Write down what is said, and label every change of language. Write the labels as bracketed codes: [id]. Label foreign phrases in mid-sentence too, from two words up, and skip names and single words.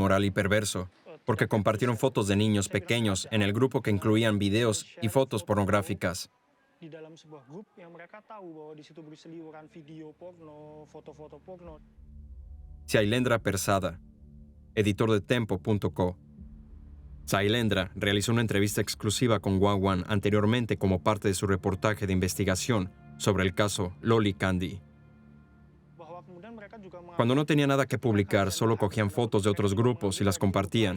[es] inmoral y perverso, porque compartieron fotos de niños pequeños en el grupo que incluían videos y fotos pornográficas. [id] Di dalam sebuah grup yang mereka tahu bahwa di situ berseliweran video porno, foto-foto porno. [es] Sailendra Persada, editor de Tempo.co. Sailendra realizó una entrevista exclusiva con Wawan anteriormente como parte de su reportaje de investigación sobre el caso Loli Candy. Cuando no tenía nada que publicar, solo cogían fotos de otros grupos y las compartían.